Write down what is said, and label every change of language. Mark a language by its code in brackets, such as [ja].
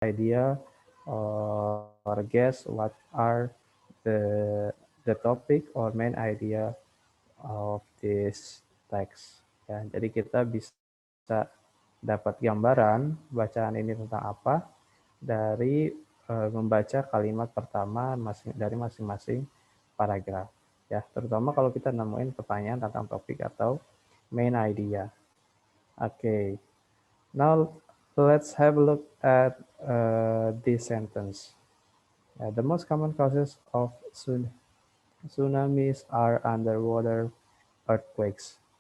[en] idea or guess what are the topic or main idea of this text. [id] Ya, jadi kita bisa dapat gambaran bacaan ini tentang apa dari membaca kalimat pertama dari masing-masing paragraf. Ya, terutama kalau kita nemuin pertanyaan tentang topik atau main idea. [en] Okay, now let's have a look at this sentence. The most common causes of tsunamis are underwater earthquakes.